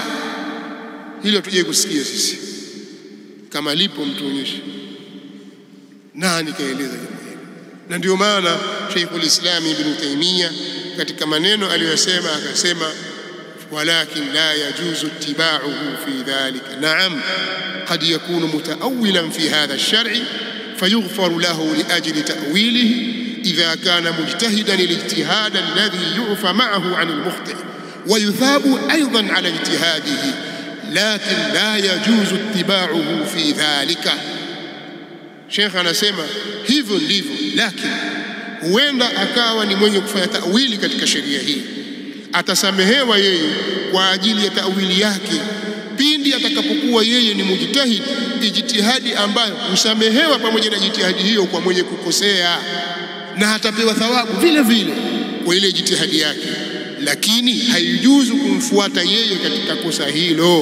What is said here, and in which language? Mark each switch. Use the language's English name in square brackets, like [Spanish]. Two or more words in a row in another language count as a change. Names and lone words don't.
[Swahili] Hilo tuje kusikia sisi, kama lipo mtuonyeshe nani kaeleza jambo hili. Na ndio maana Sheikhul Islam Ibn Taymiyyah katika maneno aliyosema akasema, [Arabic] ولكن لا يجوز اتباعه في ذلك. [Swahili] Naam, [Arabic] قد يكون متأولا في هذا الشرع فيغفر له لأجل تأويله إذا كان مجتهدا الاجتهاد الذي يعفى معه عن المخطئ ويثاب أيضا على اجتهاده لكن لا يجوز اتباعه في ذلك. [Swahili] Sheikh anasema hivyo ndivyo, lakini huenda akawa ni mwenye kufanya ta'wili katika sheria hii, atasamehewa yeye kwa ajili ya ta'wili yake pindi atakapokuwa yeye ni mujtahid, ijtihadi ambayo husamehewa pamoja na jitihadi hiyo kwa mwenye kukosea, na atapewa thawabu vile vile kwa ile jitihadi yake, lakini haijuzu kumfuata yeye katika kosa hilo.